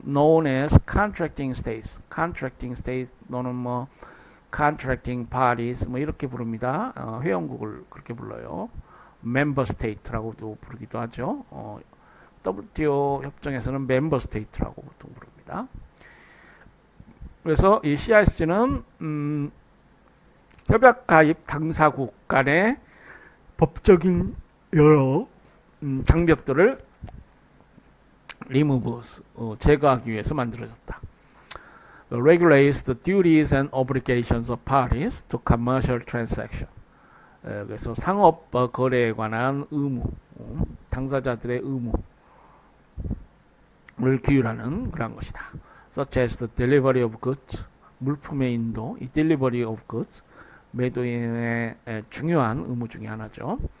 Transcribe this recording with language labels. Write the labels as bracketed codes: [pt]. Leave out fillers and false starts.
[en] known as contracting states, contracting states 또는 뭐 contracting parties [ko] 뭐 이렇게 부릅니다. 회원국을 그렇게 불러요. member state라고도 부르기도 하죠. WTO 협정에서는 member state라고 보통 부릅니다. 그래서 이 CISG는 협약 가입 당사국 간의 법적인 여러 장벽들을 [en] removes, [ko] 제거하기 위해서 만들어졌다. [en] regulates the duties and obligations of parties to commercial transaction. [ko] 그래서 상업 거래에 관한 의무, 당사자들의 의무를 규율하는 그런 것이다. [en] such as the delivery of goods, [ko] 물품의 인도, [en] 이 delivery of goods, [ko] 매도인의 중요한 의무 중에 하나죠.